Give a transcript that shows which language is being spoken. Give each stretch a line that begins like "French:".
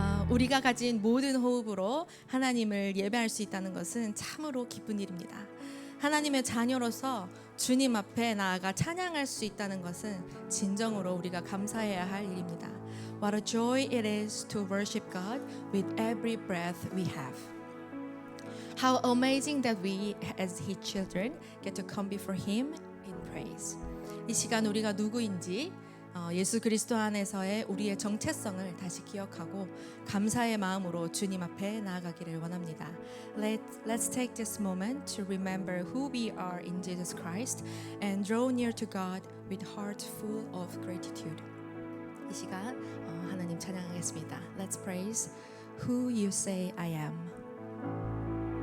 Korean: 우리가 가진 모든 호흡으로 하나님을 예배할 수 있다는 것은 참으로 기쁜 일입니다. 하나님의 자녀로서 주님 앞에 나아가 찬양할 수 있다는 것은 진정으로 우리가 감사해야 할 일입니다.
English: What a joy it is to worship God with every breath we have. How amazing that we as His children get to come before Him in praise.
Korean: 이 시간 우리가 누구인지 예수 그리스도 안에서의 우리의 정체성을 다시 기억하고 감사의 마음으로 주님 앞에 나아가기를 원합니다.
English: Let's take this moment to remember who we are in Jesus Christ and draw near to God with heart full of gratitude.
Korean: 이 시간 하나님 찬양하겠습니다.
English: Let's praise who you say I am.